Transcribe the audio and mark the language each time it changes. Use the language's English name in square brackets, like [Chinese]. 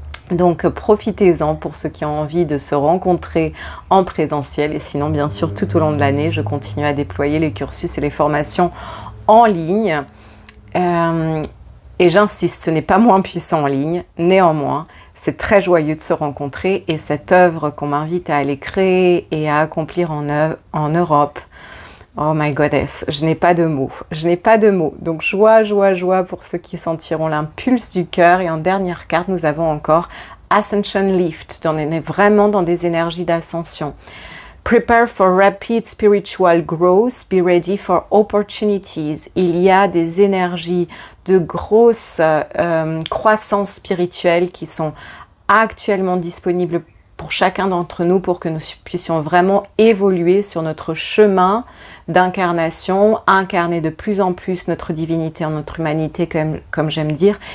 [French] Donc profitez-en pour ceux qui ont envie de se rencontrer en présentiel, et sinon bien sûr tout au long de l'année je continue à déployer les cursus et les formations en ligne, et j'insiste, ce n'est pas moins puissant en ligne, néanmoins c'est très joyeux de se rencontrer, et cette œuvre qu'on m'invite à aller créer et à accomplir en Europe, [English] oh my goddess, [French] je n'ai pas de mots, Donc joie, joie, joie pour ceux qui sentiront l'impulse du cœur. Et en dernière carte, nous avons encore Ascension Lift. On est vraiment dans des énergies d'ascension. [English] Prepare for rapid spiritual growth, be ready for opportunities. [French] Il y a des énergies de grosse croissance spirituelle qui sont actuellement disponibles pour chacun d'entre nous, pour que nous puissions vraiment évoluer sur notre chemin d'incarnation, incarner de plus en plus notre divinité en notre humanité, comme j'aime dire.